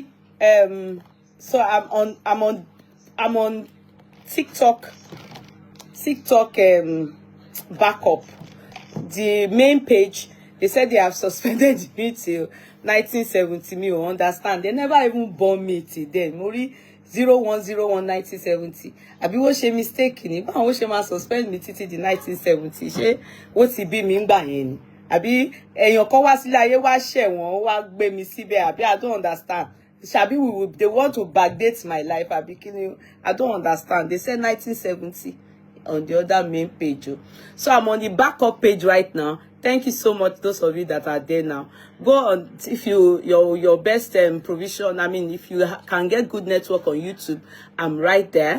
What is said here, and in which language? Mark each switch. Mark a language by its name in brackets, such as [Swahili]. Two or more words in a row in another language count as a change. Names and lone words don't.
[English] So I'm on TikTok backup. The main page, they said they have suspended me till 1970. Me will understand. They never even born me till then. [Yoruba] Mori 0101 1970. Abi wo ṣe mistake ni. Ba wo ṣe ma [English] suspend me till the [Yoruba] 1970. Ṣé what ti bí mi ngba yẹn ni? Àbí èyàn kan wá sílé ayé wá ṣẹ̀wọ̀n wá gbé mi síbẹ̀, àbí [English] I don't understand. Ṣàbí they want to backdate my life, [Yoruba] àbí kíni? [English] I don't understand. They said 1970 on the other main page. So I'm on the backup page right now. Thank you so much, those of you that are there now. Go on, if your best provision. I mean, if you can get good network on YouTube, I'm right there.